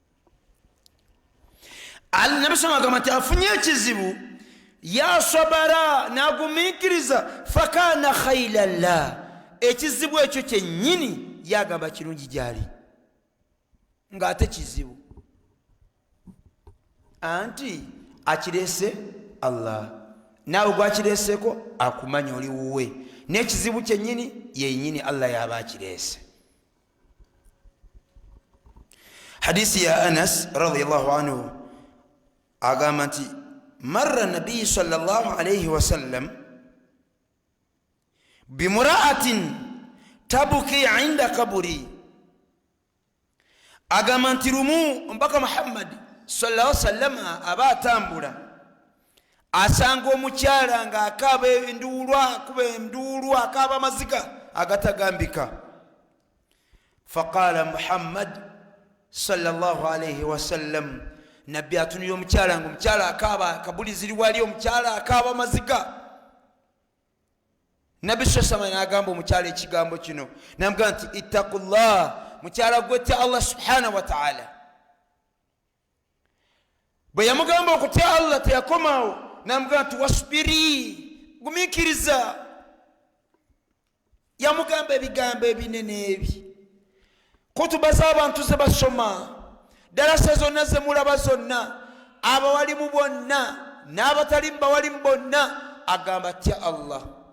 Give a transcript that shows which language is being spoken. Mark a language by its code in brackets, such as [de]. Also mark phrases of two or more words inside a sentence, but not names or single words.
[lg] Nabbi sallallahu agamba nti afunye ekizibu yasabara n'agumiikiriza, [ar] فكان خيرا له, [lg] ekizibu ekyo kyennyini yagamba kirungi gyali, ng'ate kizibu anti akireese Allah, naawe gwakireeseko akumanya oli wuwe, n'ekizibu kyennyini yennyini Allah yaba akireese. Hadisi ya [ar] Anas رضي الله عنه [lg] agamba nti [ar] مر النبي صلى الله عليه وسلم بامرأة تبكي عند قبر, [lg] agamba nti lumu omubaka Muhammad [ar] صلى الله عليه وسلم [lg] aba atambula asanga omukyala ng'akaaba enduulu, akuba enduulu, akaaba amaziga agatagambika. [ar] فقال محمد صلى الله عليه وسلم, [lg] nabbi atunira omukyala ng'omukyala akaaba, kabuli ziri wali, omukyala akaaba amaziga. Nabbi [ar] صلى الله عليه وسلم [lg] n'agamba omukyala ekigambo kino, n'amugamba nti ittaqullah, mukyala gwetya Allah [ar] سبحانه وتعالى. [lg] Bwe yamugamba okutya Allah teyakomawo, n'amugamba nti wasbiri, gumiikiriza. Yamugamba ebigambo ebinene ebi, kutuba z'abantu ze basoma, dalasa zonna ze mulaba zonna, abawalimu bonna n'abatali bawalimu bonna, agamba tya Allah.